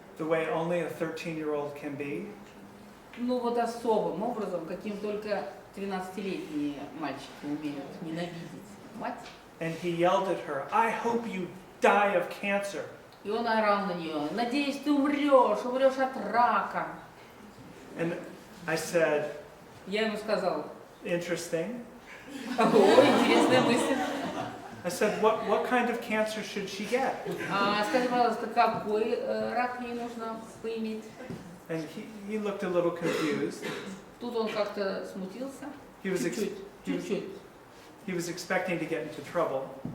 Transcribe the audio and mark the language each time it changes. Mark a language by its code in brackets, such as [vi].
[en] The way only a 13-year-old can be. [ru] Ну вот особым образом, каким только 13-летние мальчики умеют ненавидеть мать. [en] And he yelled at her, "I hope you die of cancer." [ru] И он орал на нее: надеюсь, ты умрешь от рака. [en] And I said, [ru] Я ему сказал: [en] interesting. [ru] о, интересная мысль. [en] I said, what kind of cancer should she get? [ru] Скажи, пожалуйста, какой рак ей нужно поиметь? [en] And he looked a little confused. [ru] Тут он как-то смутился. Чуть-чуть. [en] He was expecting to get into trouble.